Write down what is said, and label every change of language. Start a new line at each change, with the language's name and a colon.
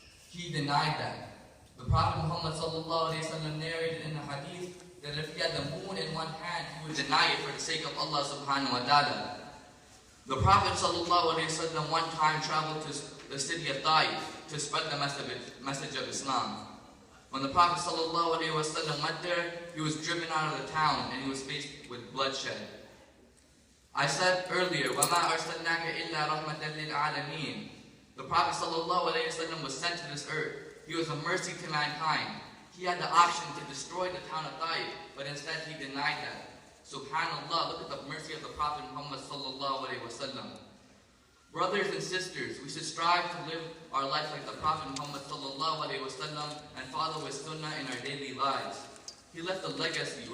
English: He denied that. The Prophet Muhammad sallallahu alaihi wasallam narrated in a hadith that if he had the moon in one hand, he would deny it for the sake of Allah subhanahu wa ta'ala. The Prophet sallallahu alaihi wasallam one time traveled to the city of Taif to spread the message of Islam. When the Prophet sallallahu alaihi wasallam went there, he was driven out of the town and he was faced with bloodshed. I said earlier,
Arabic: وَمَا أَرْسَلْنَاكَ إِلَّا رَحْمَةً لِلْعَالَمِينَ.
English: The Prophet sallallahu alaihi wasallam was sent to this earth. He was a mercy to mankind. He had the option to destroy the town of Taif, but instead he denied that. Subhanallah, look at the mercy of the Prophet Muhammad sallallahu alaihi wasallam. Brothers and sisters, we should strive to live our life like the Prophet Muhammad sallallahu alaihi wasallam and follow his sunnah in our daily lives. He left a legacy.